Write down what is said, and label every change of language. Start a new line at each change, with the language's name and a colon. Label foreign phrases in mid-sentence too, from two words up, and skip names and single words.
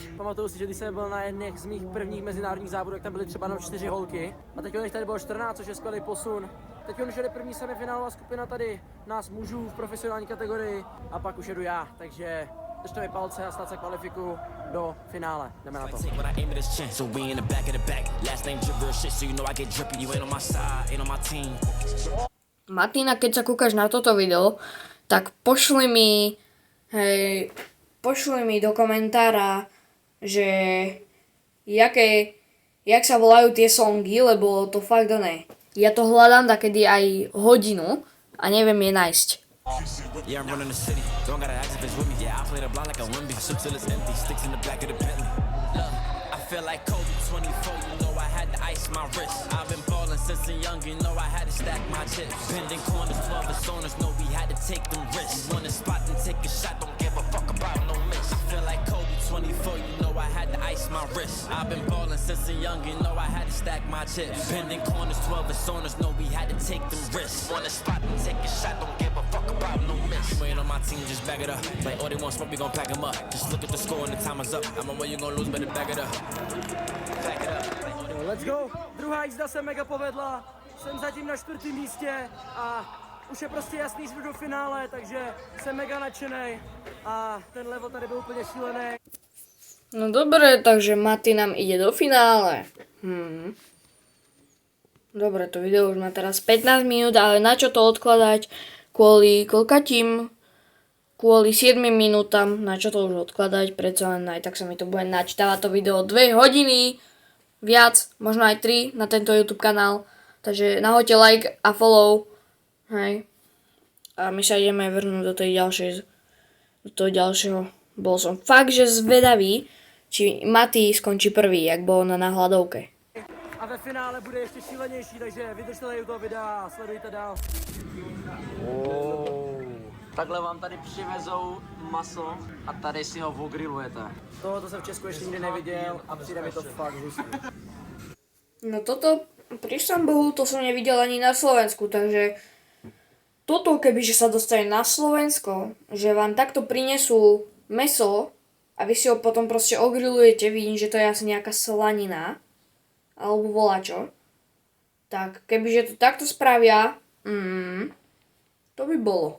Czech: Pamatuju si, že když jsem byl na jedných z mých prvních mezinárodních závodů, tak tam byly třeba jenom 4 holky. A teď jich tady bylo 14, což je skvělý posun. Teď už jede první semifinálová skupina tady nás mužů v profesionální kategorii a pak už jedu já, takže držte mi palce a snad se kvalifikuju do finále. Jdeme na to.
Slovak: Martina, keď sa kúkaš na toto video, tak pošli mi do komentára, že jak sa volajú tie songy, lebo to fakt ne. Ja to hľadám takedy aj hodinu a neviem je nájsť.
English: Yeah, I'm running the city. Don't got an activist with me. Yeah, I play the blind like a Wimby. Sip till it's empty. Sticks in the back of the Bentley. Look, I feel like Kobe 24. You know I had to ice my wrist. I've been ballin' since a young. You know I had to stack my chips. Bending corners, 12 personas. Know we had to take them risks. Want a spot and take a shot. Don't give a fuck about no miss. Feel like Kobe 24, you know I had to ice my wrist. I've been ballin' since a young, you know I had to stack my chips. Bending corners, 12 personas, know we had to take them risks. On the spot and take a shot, don't give a fuck about no miss. Waiting on my team, just back it up. Like, oh, they want smoke, we gon' pack them up. Just look at the score and the time is up. I'm on where you gon' lose, better back it up. Back it up. Jo, let's go.
Czech: Druhá jízda se mega povedla. Jsem zatím na 4. místě a už je prostě jasný, že jdu do finále, takže jsem mega nadšenej a ten level tady byl úplně šílený.
Slovak: No dobre, takže Mati nám ide do finále. Dobre, to video už má teraz 15 minút, ale na čo to odkladať? Kvôli koľkatím? Kvôli 7 minútam, na čo to už odkladať? Predsa len aj tak sa mi to bude načítavať to video 2 hodiny. Viac, možno aj 3 na tento YouTube kanál. Takže nahoďte like a follow. Hej. A my sa ideme vrhnúť do toho ďalšieho. Bol som fakt, že zvedavý, či Mati skončí prvý, jak bol na hladovke.
Czech: A ve finále bude ještě šílenější, takže vydržte u toho videa a sledujte dál. Takhle vám tady přivezou maso a tady si ho ogrilujete. Tohoto jsem v Česku ještě nikdy neviděl a přijde mi to fakt hustý.
Slovak: No toto, prišťam Bohu, to som nevidel ani na Slovensku, takže toto kebyže sa dostane na Slovensko, že vám takto prinesú mäso a vy si ho potom proste ogrilujete, vidím, že to je asi nejaká slanina, alebo volačo, tak kebyže to takto spravia, to by bolo.